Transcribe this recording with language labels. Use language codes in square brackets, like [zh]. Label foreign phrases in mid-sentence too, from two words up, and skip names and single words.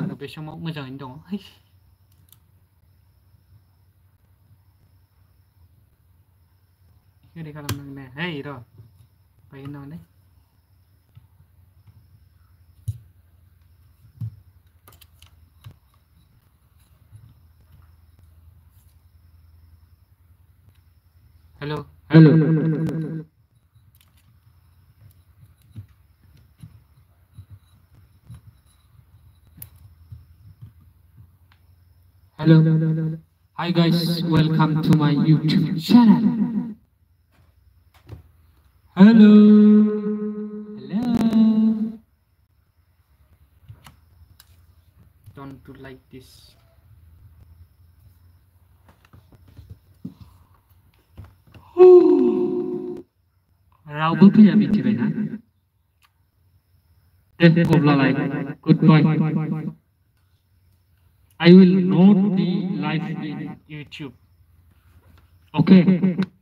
[brx] बे समाव मोजाङैनो दङ ओरै खालामनांगोन हे र' बायगोन नामा ने हेलो [en] Hello. Hello. Hi guys, welcome to my YouTube channel. Hello. Hello. don't do like this [brx] रावबो फैया मिथिबायना दे अब्लालाय goodbye. [en] I will not be live in YouTube okay.